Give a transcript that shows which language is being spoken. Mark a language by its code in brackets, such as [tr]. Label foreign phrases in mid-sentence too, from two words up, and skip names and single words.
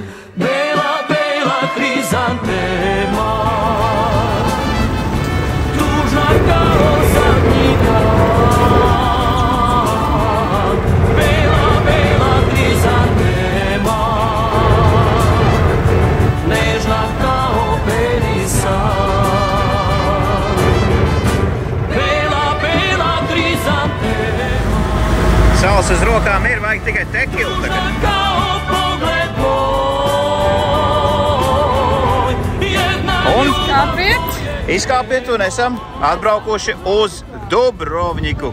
[sr] Bela, bela hrizantema, tužna kao zadnji dan. Bela, bela hrizantema, nežna kao perisan. [lv] Sals uz rokām ir, vajag tikai tekilu tagad. Un izkāpiet un esam atbraukuši uz Dubrovniku.